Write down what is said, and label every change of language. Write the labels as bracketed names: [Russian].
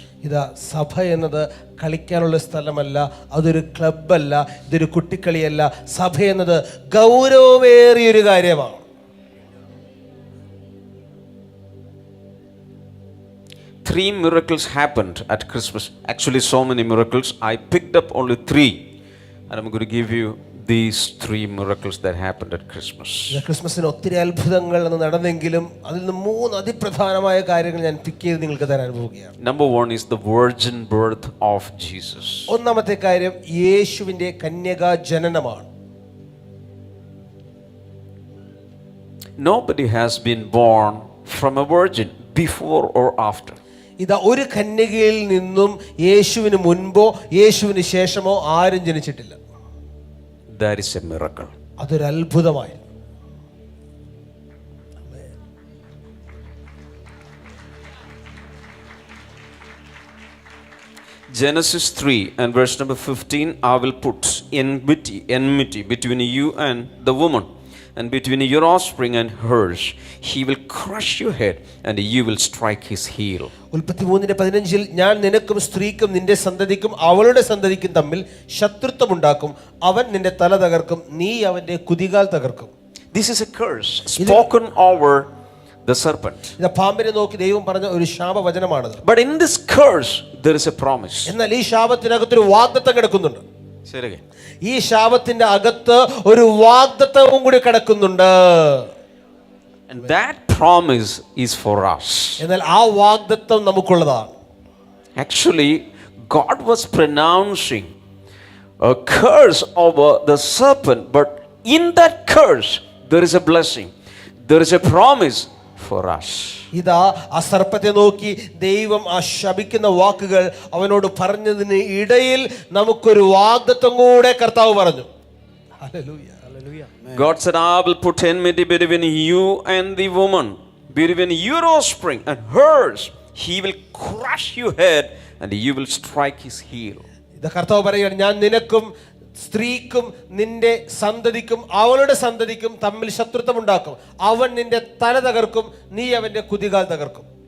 [Malayalam] ഇതാ സഭ എന്നത് കളിക്കാനുള്ള സ്ഥലമല്ല, അതൊരു ക്ലബ്ബല്ല, ഇതൊരു കുട്ടിക്കളിയല്ല. സഭ എന്നത് ഗൗരവമേറിയൊരു കാര്യമാണ്. [English] Three miracles happened at Christmas. Actually, so many miracles. I picked up only 3, and I'm going to give you these 3 miracles that happened at Christmas. [Malayalam] ക്രിസ്മസിന് ഒത്തിരി അത്ഭുതങ്ങൾ നടന്നെങ്കിലും അതിൽ നിന്ന് 3 അതിപ്രധാനമായ കാര്യങ്ങൾ ഞാൻ പിക്ക് ചെയ്ത് നിങ്ങൾക്ക് തരാൻ പോവുകയാണ്. [English] Number 1 is the virgin birth of Jesus. [Malayalam] ഒന്നാമത്തെ കാര്യം യേശുവിന്റെ കന്യകാ ജനനമാണ്. [English] Nobody has been born from a virgin before or after. [Malayalam] ഇതാ ഒരു കന്യകയിൽ നിന്നും യേശുവിന് മുൻപോ യേശുവിന് ശേഷമോ ആരും ജനിച്ചിട്ടില്ല. [English] That is a miracle. [Malayalam] അതൊരു അത്ഭുതമായിരുന്നു. [English] Genesis 3 and verse number 15, I will put enmity between you and the woman, and between your offspring and hers. He will crush your head, and you will strike his heel. [Malayalam] 3:15 ഞാൻ നിനക്കും സ്ത്രീക്കും നിന്റെ സന്തതിക്കും അവളുടെ സന്തതിക്കും തമ്മിൽ ശത്രുത്വമുണ്ടാക്കും. അവൻ നിന്റെ തല തകർക്കും, നീ അവന്റെ കുതികാൽ തകർക്കും. [English] This is a curse spoken over the serpent. [Malayalam] ഇത് പാമ്പിനെ നോക്കി ദൈവം പറഞ്ഞ ഒരു ശാപവചനമാണത്. [English] But in this curse there is a promise. [Malayalam] എന്നാൽ ഈ ശാപത്തിനകത്തൊരു വാഗ്ദത്തം കിടക്കുന്നുണ്ട്. ശരിയല്ലേ? ഈ ശാപത്തിന്റെ അകത്ത് ഒരു വാഗ്ദത്തവും കൂടി കിടക്കുന്നുണ്ട്. [English] And that promise is for us. [Malayalam] എന്നാൽ ആ വാഗ്ദത്തം നമുക്കുള്ളതാണ്. [English] Actually, God was pronouncing a curse over the serpent, but in that curse there is a blessing. There is a promise for us. [Malayalam] ഇതാ ആ സർപ്പത്തെ നോക്കി ദൈവം ആ ശപിക്കുന്ന വാക്കുകൾ അവനോട് പറഞ്ഞതിന് ഇടയിൽ നമുക്കൊരു വാഗ്ദത്തം കൂടെ കർത്താവ് പറഞ്ഞു. Hallelujah, hallelujah. [English] God said, I will put enmity between you and the woman, between your offspring and hers. He will crush your head, and you will strike his heel. [Malayalam] ഇത് കർത്താവ് പറയുകയാണ്, ഞാൻ നിനക്കും സ്ത്രീക്കും നിന്റെ സന്തതിക്കും അവളുടെ സന്തതിക്കും തമ്മിൽ ശത്രുത്വം ഉണ്ടാക്കും. അവൻ നിന്റെ തല തകർക്കും, നീ അവന്റെ കുതികാൽ തകർക്കും.